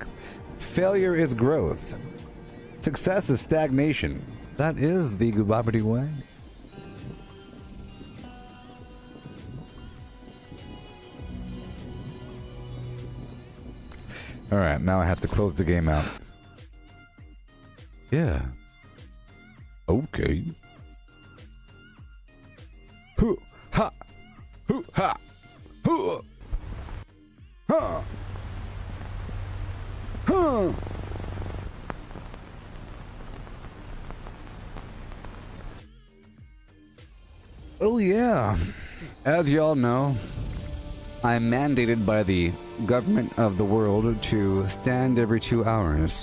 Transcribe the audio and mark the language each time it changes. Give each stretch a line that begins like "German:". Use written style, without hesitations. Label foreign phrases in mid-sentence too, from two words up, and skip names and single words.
English: Failure is growth. Success is stagnation. That is the Gooboberti way. Alright, now I have to close the game out. Yeah. Okay. Hoo ha! Hoo ha! Hoo! Ha! Huh! Oh yeah. As y'all know, I'm mandated by the government of the world to stand every 2 hours.